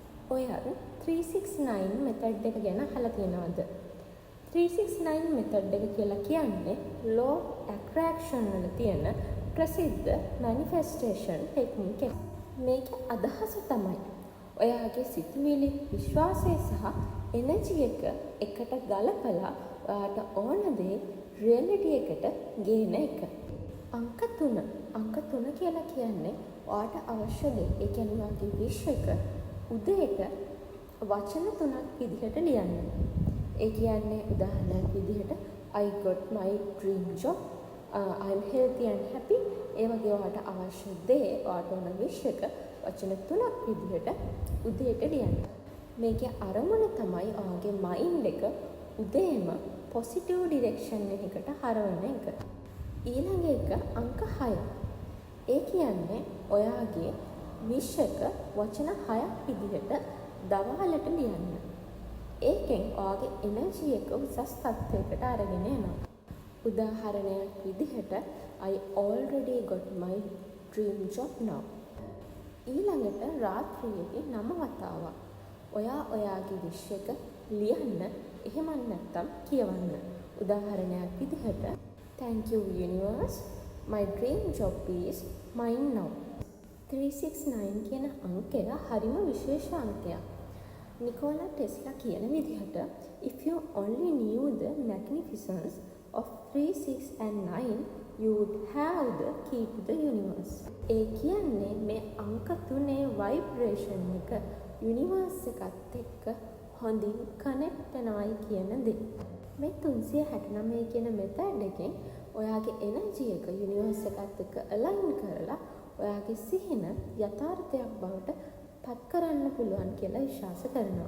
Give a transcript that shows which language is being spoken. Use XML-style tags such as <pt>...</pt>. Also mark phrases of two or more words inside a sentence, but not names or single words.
<si>ඔයත් 369 මෙතඩ් එක ගැන අහලා තියෙනවද? 369 මෙතඩ් එක කියලා කියන්නේ</si> <en>law of attraction</en> <si>වල තියෙන ප්‍රසිද්ධ</si> <en>manifestation technique</en> <si>එක. මේකේ අදහස තමයි ඔයාගේ සිතුවිලි, විශ්වාසය සහ එනර්ජි එක එකට ගලපලා ඔයාට ඕන දේ රියැලිටි එකට ගේන එක. අංක 3 කියලා කියන්නේ ඔයාට අවශ්‍ය දේ. ඒ කියන්නේ ඔයාගේ විශ් එක උදේට වචන 3ක් විදිහට ලියන්න. ඒ කියන්නේ උදාහරණයක් විදිහට</si> <en>I got my dream job, I'm healthy and happy.</en> <si>ඒ වගේ ඔයාට අවශ්‍ය දේ ඔයාට ඕන විශ් එක වචන 3ක් විදිහට උදේට ලියන්න. මේකේ අරමුණ තමයි ඔයාගේ මයින්ඩ් එක උදේම</si> <en>positive direction</en> <si>එකකට හරවන එක. ඊළඟ එක අංක 6. ඒ කියන්නේ ඔයාගේ විශ් එක වචන 6ක් විදිහට දවල්ට ලියන්න. ඒකෙන් ඔයාගේ එනර්ජි එක උසස් තත්ත්වයකට අරගෙන යනවා. උදාහරණයක් විදිහට</si> <en>I already got my dream job now.</en> <si>ඊළඟට රාත්‍රියේදී 9 වතාවක් ඔයා ඔයාගේ විශ් එක ලියන්න. එහෙම නැත්නම් කියවන්න. උදාහරණයක් විදිහට</si> <en>Thank you universe, my dream job is mine now.</en> <si>369 කියන අංකය හරිම විශේෂ අංකයක්. නිකෝලා ටෙස්ලා කියන විදිහට</si> <en>if you only knew the magnificence of 3, 6 and 9 you would have the key to the universe.</en> <si>ඒ කියන්නේ මේ අංක 3 vibration එක universe එකත් එක්ක හොඳින් කනෙක්ට් වෙනවයි කියන දේ. මේ 369 කියන මෙතඩ් එකෙන් ඔයාගේ එනර්ජි එක යුනිවර්ස් එකත් එක්ක අලයින් කරලා ඔයාගේ සිහින යථාර්ථයක් බවට පත් කරන්න පුළුවන් කියලා විශ්වාස කරනවා.</si>